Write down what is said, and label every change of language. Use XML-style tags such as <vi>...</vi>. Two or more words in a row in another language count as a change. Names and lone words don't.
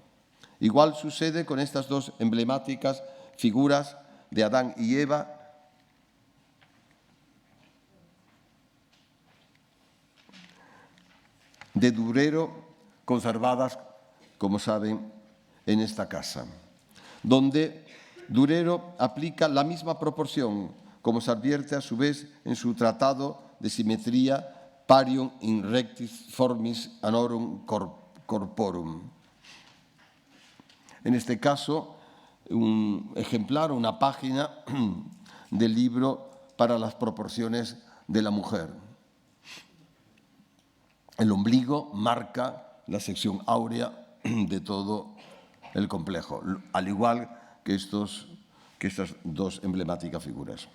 <es>Igual sucede con estas dos emblemáticas figuras de Adán y Eva, de Durero, conservadas, como saben, en esta casa, donde Durero aplica la misma proporción, como se advierte a su vez en su tratado de simetría Parium in rectis formis anorum corporum. En este caso, un ejemplar, una página del libro para las proporciones de la mujer. El ombligo marca la sección áurea de todo el complejo, al igual que estas dos emblemáticas figuras.</es>